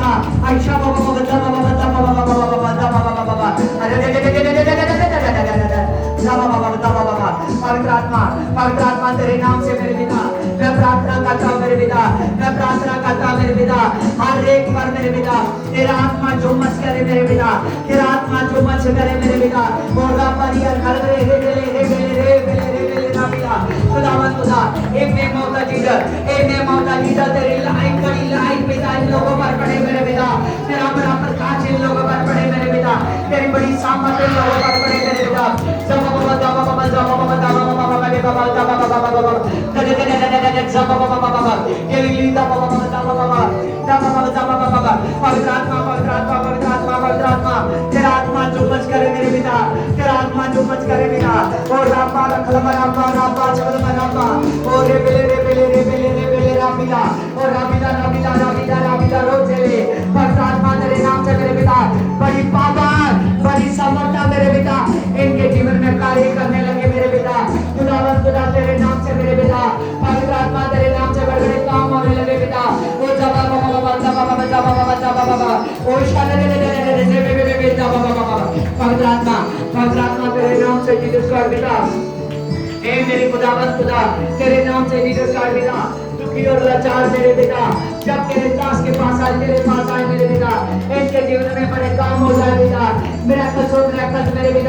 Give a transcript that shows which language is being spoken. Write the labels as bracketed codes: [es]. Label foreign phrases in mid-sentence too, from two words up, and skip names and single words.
[hi] आशा बाबा बाबा बाबा बाबा बाबा बाबा बाबा बाबा अरे पवित्र आत्मा, पवित्र आत्मा तेरे नाम से मेरे पिता मैं प्रार्थना करता हूँ मेरे पिता, मैं प्रार्थना करता हूँ मेरे पिता, हर एक पर मेरे पिता तेरा आत्मा जो मच करे मेरे पिता, तेरा आत्मा जो मच करे मेरे पिता। मोरा परिया घर रे रे रे रे रे रे रे ना पिता खुदावंद खुदा, एक ने मौका जीसस, एक ने मौका जीसस, तेरी लाइट बड़ी लाइट पिता इन लोगों पर पड़े मेरे पिता, तेरा बड़ा प्रकाश इन लोगों पर पड़े मेरे पिता, तेरी बड़ी सामर्थ इन लोगों पर पड़े मेरे पिता। पवित्र आत्मा, पवित्र आत्मा, पवित्र आत्मा, पवित्र आत्मा, तेरा आत्मा जो मच करे मेरे पिता, तेरा आत्मा जो मच करे पिता। और रापा रखलमा रापा रापा चलमा रापा, और रे बेले रे बेले रे बेले रे बेले राबिला, और राबिला राबिला राबिला राबिला रोजेले। पवित्र आत्मा तेरे नाम से मेरे पिता बड़ी पावर, बड़ी समर्था मेरे पिता इनके जीवन में कार्य करने लगे मेरे पिता। खुदावंद खुदा तेरे नाम से मेरे पिता, पवित्र आत्मा तेरे नाम से बड़े बड़े काम होने लगे पिता। ओ जबा बाबा बाबा जबा बाबा जबा बाबा जबा बाबा ओ शाले रे रे रे रे रे बे जबा बाबा बाबा। पवित्र आत्मा, पवित्र आत्मा तेरे नाम से जीसस कर पिता, ए मेरे खुदावंद खुदा तेरे नाम से जीसस कर पिता। दुखी और लाचार मेरे पिता जब तेरे दास के पास आए, तेरे पास आए मेरे पिता, इनके जीवन में बड़े काम हो जाए पिता, मिराकल हो मिराकल मेरे पिता।